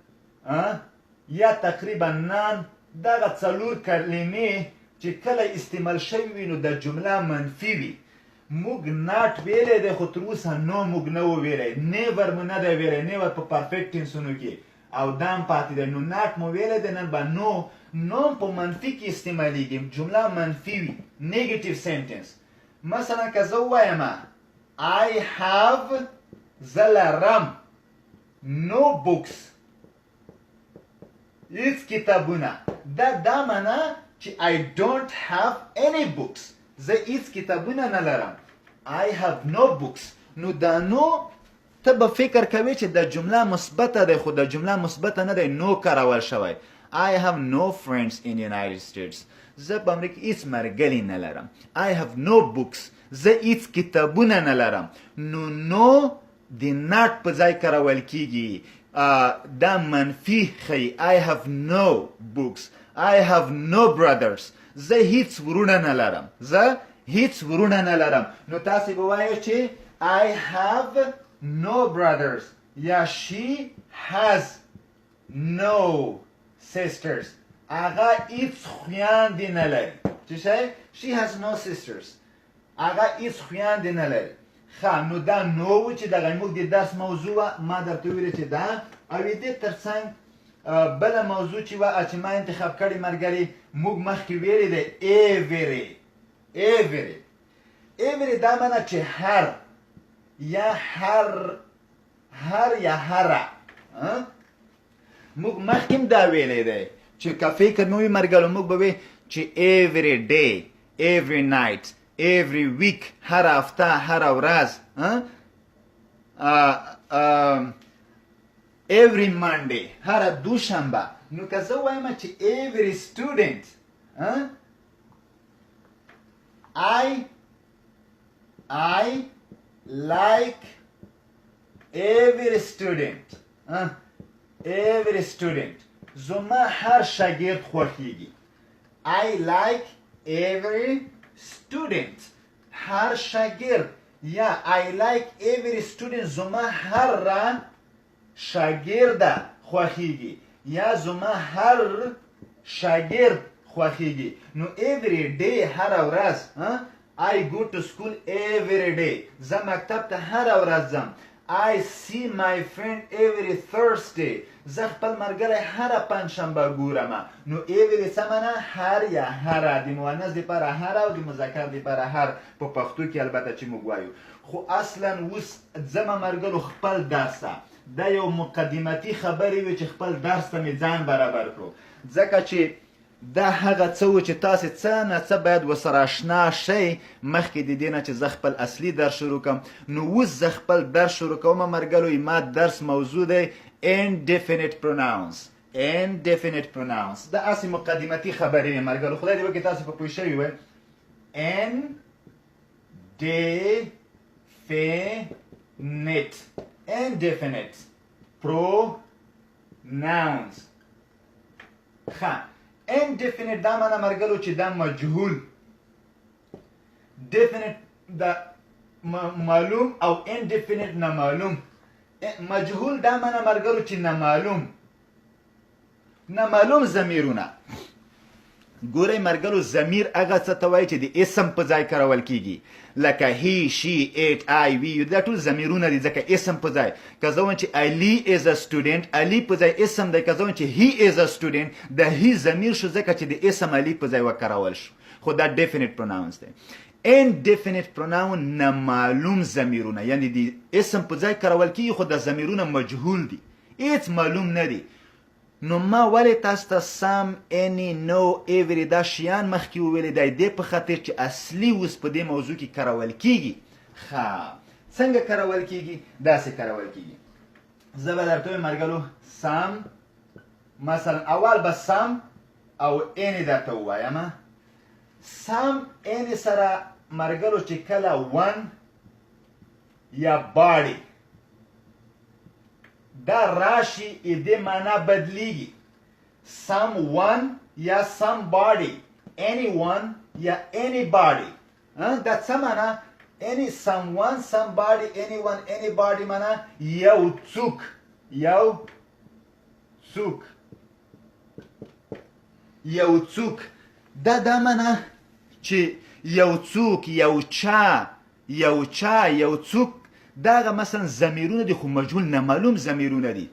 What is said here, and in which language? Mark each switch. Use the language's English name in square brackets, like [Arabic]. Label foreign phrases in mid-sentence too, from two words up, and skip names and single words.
[Pashto] یا تقریبا نان دغه څلور کلمې چې کله استعمال شوي وي نو د جمله منفي وي موږ ناټ ویلی دی خو تر اوسه نو موږ نه و ویلی نیور مو نه دی ویلی نیور په پرفیکټ ټینسونو کې او دا هم پاتې دی نو ناټ مو ویلی دی نن به نو هم په منفي کې استعمالیږي جمله منفي وي [English] negative sentence [Pashto] مثلا که زه ووایم [English] I have [Pashto] زه لرم [English] no books [Pashto] هیڅ کتابونه دا معنا چې [English] I don't have any books [Pashto] زه هیڅ کتابونه نه لرم [English] I have no books [Pashto] نو دا نو ته به فکر کوې چې د جمله مثبته دی خو د جمله مثبته نه دی نو کارول شوی [English] I have no friends in United States [Pashto] زه په امریکا هیڅ ملګري نه لرم [English] I have no books [Pashto] زه هیڅ کتابونه نه لرم نو د ناټ په ځای کارول کیږي دا منفي ښیي [English] I have no books I have no brothers [Pashto] زه هیڅ ورونه نه لرم نو تاسې به وایو چې [English] I have no brothers [Pashto] یا [English] she has no sisters [Pashto] هغه هیڅ خویندې نه لري چې شی [English] she has no sisters [Pashto] هغه هیڅ خویندې نه لري ښه نو دا نو و چې دغه موږ د درس موضوع وه ما درته ویلې چې دا او دې تر څنګ بله موضوع چې وه چې ما انتخاب کړې ملګري موږ مخکې ویلې دی every دا معنی چې هر یا هره موږ مخکې هم دا ویلی دی چې که فکر مو وي ملګرو موږ به وی چې [English] every day every night every week [Pashto] هر هفته هر ورځ [English] every Monday [Pashto] هر دوشنبه نو که زه وایم چې [English] every student I like every student [Pashto] زما هر شاگرد خوښیږي [English] I like every student [Pashto] هر شاگرد یا [English] I like every student [Pashto] زما هر شاگرد خوښیږي یا زما هر شاگرد خوښیږي نو [English] every day [Pashto] هر ورځ [English] I go to school every day [Pashto] زه مکتب ته هر ورځ ځم [English] I see my friend every Thursday [Pashto] زه خپل ملګری هره پنجشنبه ګورم نو every څه معنی هر یا هره د مؤنث دپاره هر او د مذکر دپاره هر په پښتو کې البته چې موږ وایو خو اصلا اوس ځمه ملګرو خپل درس ته دا یو مقدمتي خبرې وي چې خپل درس ته مې ځان برابر کړو ځکه چې دا هغه څه و چې تاسې څه نه څه باید ورسره اشنا شئ مخکې د دې نه چې زه خپل اصلي درس شروع کړم. نو اوس زه خپل درس شروع کوم ملګرو. ما درس موضوع دی [English] indefinite pronouns. indefinite pronouns. [Pashto] دا هسې مقدمتي خبرې وې ملګرو. خدای دې وکړي تاسې په پوه شوي وئ. [English] indefinite pronouns. [Pashto] ښه indefinite دا معنی ملګرو چې دا مجهول. definite دا معلوم او indefinite نامعلوم. مجهول دا معنی ملګرو چې نامعلوم. نامعلوم ضمیرونه. ګورئ ملګرو ضمیر هغه څه ته وایي چې د اسم په ځای کارول کیږي. لکه [English] he she it I we [Pashto] دا ټول ضمیرونه دي ځکه اسم په ځای. که زه وایم چې علي [English] is a student [Pashto] علي په ځای اسم دی. که زه وایم چې [English] he is a student [Pashto] د هی ضمیر شو ځکه چې د اسم علي په ځای وکارول شو. خو دا [English] definite pronouns [Pashto] دی. [English] indefinite pronoun [Pashto] نامعلوم ضمیرونه یعنی د اسم په ځای کارول کیږي خو د ضمیرونه مجهول دي. هیڅ معلوم نه دي. نو ما ولې تاسو ته سم [English] any no every [Pashto] دا شیان مخکې وویلې دی دې په خاطر چې اصلي اوس په دې موضوع کې کارول کیږي. ښه څنګه کارول کیږي؟ داسې کارول کیږي. زه به درته ووایم ملګرو سم مثلا اول به سم او any درته ووایم. [English] some any [Pashto] سره ملګرو چې کله one یا body دا راشي دې معنا بدلیږي. [English] someone یا somebody anyone یا anybody. [Pashto] دا څه معنا؟ [English] any someone somebody anyone anybody [Pashto] معنا یو څوک یو څوک یو څوک. دا معنا چې یو څوک یو چا یو څوک دا مثلا ضمیرونه دي خو مجهول نامعلوم ضمیرونه دي.